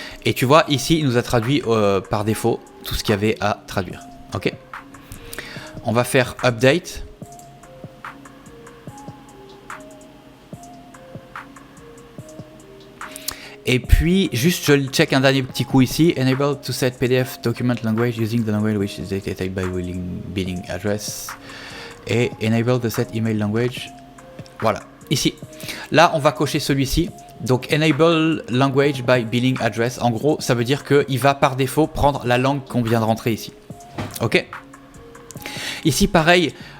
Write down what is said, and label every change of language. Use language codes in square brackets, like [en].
[fr] Et tu vois, ici, il nous a traduit par défaut tout ce qu'il y avait à traduire. Ok. On va faire update. Et puis, juste je check un dernier petit coup ici. [en] Enable to set PDF document language using the language which is dictated by billing address. Et enable the set email language. [fr] Voilà, ici. Là, on va cocher celui-ci. Donc, [en] enable language by billing address. [fr] En gros, ça veut dire qu'il va par défaut prendre la langue qu'on vient de rentrer ici. Ok. Ici, pareil.